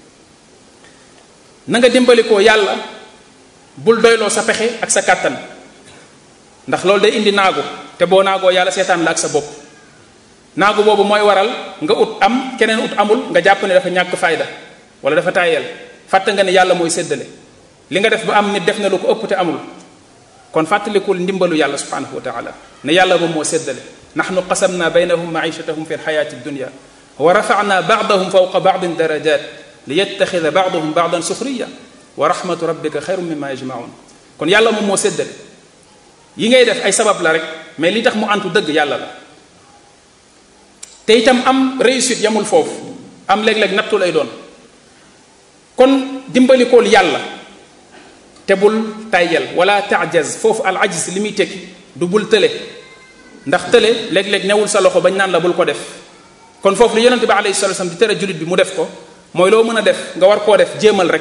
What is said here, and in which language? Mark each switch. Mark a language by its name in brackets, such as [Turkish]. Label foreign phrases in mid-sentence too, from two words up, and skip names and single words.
[Wolof] na nga dimbalikoo yàlla bul doyloo sa pexe ak sa kàttan ndax loolu day indi naagu te boo naagoo yàlla seetaan la ak sa bopp naagu boobu mooy waral nga ut am keneen ut amul nga jàpp ne dafa ñàkk fayda wala dafa taayeel fàtte nga ne yàlla mooy séddale li nga def ba am nit def na lu ko ëpp te amul kon fàttalikul ndimbalu yàlla [Arabic] سبحانه وتعالى [Wolof] ne yàlla moom moo séddale [Arabic] نحن قسمنا بينهم معيشتهم في الحياة الدنيا ورفعنا بعضهم فوق بعض درجات ليتخذ بعضهم بعضا سخريا ورحمة ربك خير مما يجمعون [Wolof] kon yàlla moom moo séddale yi ngay def ay sabab la rek mais li tax mu antu dëgg yàlla la te itam am réussite yamul foofu am léeg-léeg nattu lay doon kon dimbalikool yàlla te bul tayyel wala taajaz foofu [Arabic] العجز [Wolof] li muy tekki du bul tële ndax tële léeg-léeg newul sa loxo bañ naan la bul ko def kon foofu li yonente bi [Arabic] عليه الصلاة والسلام [Wolof] di tere jullit bi mu def ko mooy loo mën a def nga war koo def jéemal rek